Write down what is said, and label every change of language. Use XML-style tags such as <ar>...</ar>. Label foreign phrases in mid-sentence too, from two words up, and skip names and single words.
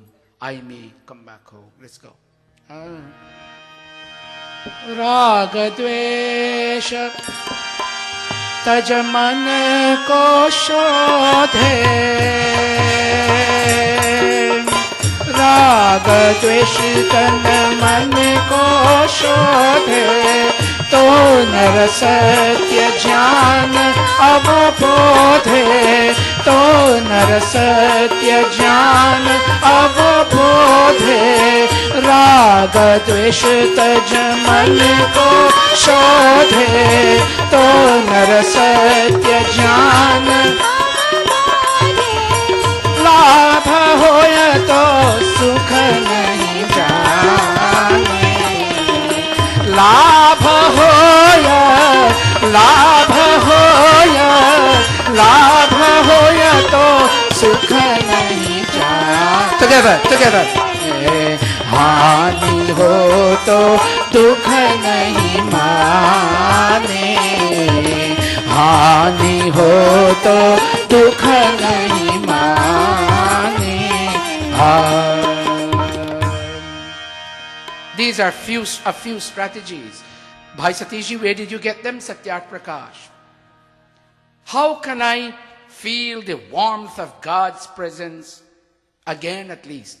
<en>I may come back home. Let's go.</en> <hi>राग द्वेष तज मन को शोधे. राग द्वेष तन मन को शोधे. तो नर सत्य ज्ञान अवबोधे, तो नर सत्य ज्ञान अवबोधे। राग राग द्वेष तज मन को शोधे तो नर सत्य ज्ञान लाभ होय तो सुख नहीं जाने लाभ होय लाभ होय लाभ होय तो सुख नहीं जाने together हानि हो तो दुख नहीं माने हानि हो तो दुख नहीं माने</hi> <en>These are a few strategies. Bhai Satish ji, where did you get them? Satyat Prakash. How can I feel the warmth of God's presence again at least?</en>